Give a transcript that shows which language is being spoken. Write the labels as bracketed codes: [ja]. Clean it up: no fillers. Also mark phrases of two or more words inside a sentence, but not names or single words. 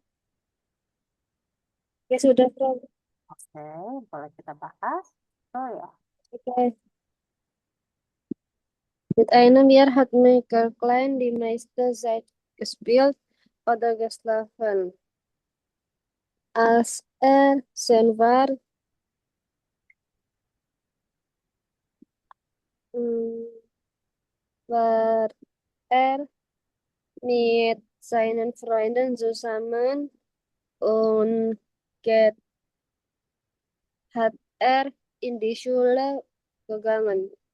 [id] ya sudah, Raf. Oke, boleh kita bahas. Oh ya, Oke. [de] Mit einem Jahr hat Michael Klein die meiste Zeit gespielt oder geschlafen. Als er 10 war, mm, war er mit seinen Freunden zusammen und geht, hat er in die Schule gegangen.